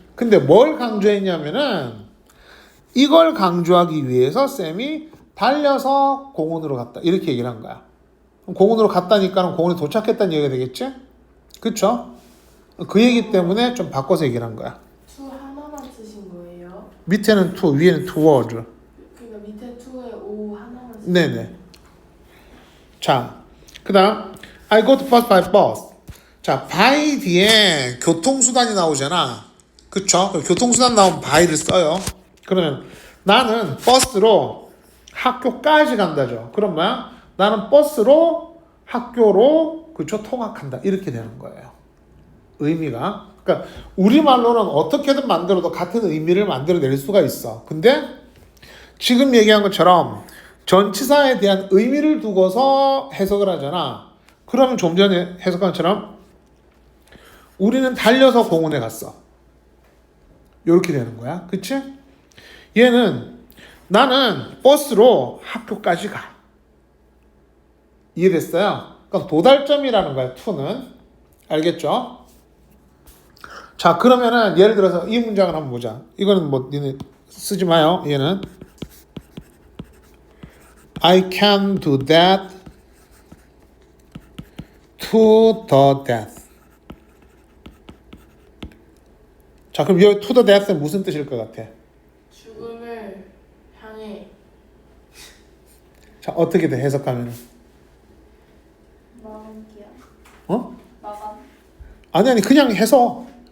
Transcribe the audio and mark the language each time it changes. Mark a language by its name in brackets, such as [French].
[Korean] 근데 뭘 강조했냐면은 이걸 강조하기 위해서 쌤이 달려서 공원으로 갔다. 이렇게 얘기를 한 거야. 그럼 공원으로 갔다니까는 공원에 도착했다는 얘기가 되겠지? 그쵸? 그 얘기 때문에 좀 바꿔서 얘기를 한 거야. to 하나만 쓰신 거예요? 밑에는 to, 위에는 toward. 그러니까 밑에 to에 o 하나만 쓰신 네네. 거예요? 자, 그 다음 [English] I go to bus by bus. [Korean] 자, by 뒤에 교통수단이 나오잖아. 그쵸? 교통수단 나오면 by를 써요. 그러면 나는 버스로 학교까지 간다죠. 그럼 뭐야? 나는 버스로 학교로 그쵸? 통학한다. 이렇게 되는 거예요. 의미가. 그러니까 우리말로는 어떻게든 만들어도 같은 의미를 만들어낼 수가 있어. 근데 지금 얘기한 것처럼 전치사에 대한 의미를 두고서 해석을 하잖아. 그러면 좀 전에 해석한 것처럼 우리는 달려서 공원에 갔어. 이렇게 되는 거야. 그치? 얘는 나는 버스로 학교까지 가. 이해됐어요? 그러니까 도달점이라는 거야. to는. 알겠죠? 자, 그러면은 예를 들어서 이 문장을 한번 보자. 이거는 뭐 니네 쓰지 마요. 얘는 [English] I can do that to the death. [Korean] 자, 그럼 여기 to the death는 무슨 뜻일 것 같아? 죽음을 향해 자, 어떻게 돼 해석하면? 마감기야. 어? 마감. 아니 그냥 해서